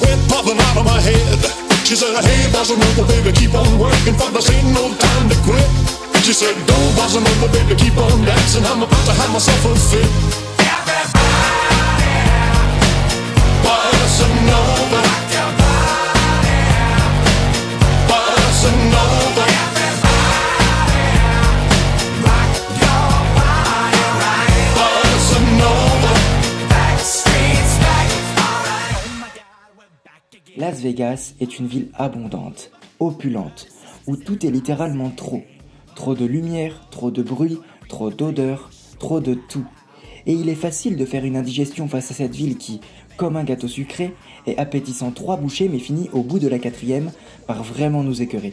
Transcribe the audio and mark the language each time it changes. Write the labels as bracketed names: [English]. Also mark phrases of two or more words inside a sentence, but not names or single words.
[English] popping out of my head. She said, hey, bossa nova, baby, keep on working, for this ain't no time to quit. She said, go, bossa nova, baby, keep on dancing, I'm about to have myself a fit. Bossa nova, bossa nova. [French] Las Vegas est une ville abondante, opulente, où tout est littéralement trop. Trop de lumière, trop de bruit, trop d'odeurs, trop de tout. Et il est facile de faire une indigestion face à cette ville qui, comme un gâteau sucré, est appétissant 3 bouchées mais finit au bout de la 4e par vraiment nous écœurer.